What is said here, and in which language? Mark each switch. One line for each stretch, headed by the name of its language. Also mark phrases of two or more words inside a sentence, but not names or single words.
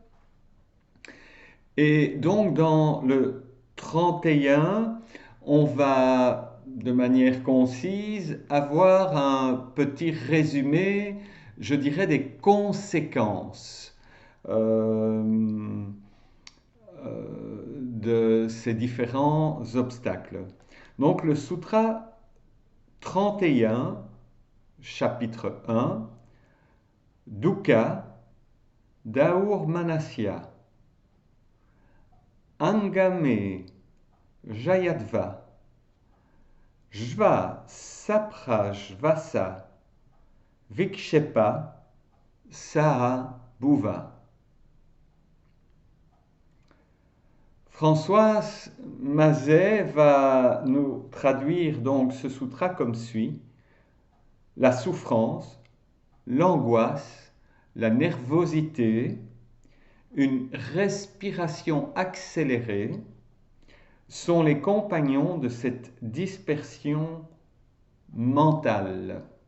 French: Et donc, dans le 31, on va, de manière concise, avoir un petit résumé, je dirais, des conséquences euh, de ces différents obstacles. Donc, le sutra 31, chapitre 1,
Sanskrit: Dukkha, Daur Manasya, Angame, Jayadva, Jva, Sapra, Jvasa, Vikshepa, Saha, Bhuva.
French: Françoise Mazet va nous traduire donc ce sutra comme suit. La souffrance, l'angoisse, la nervosité, une respiration accélérée sont les compagnons de cette dispersion mentale.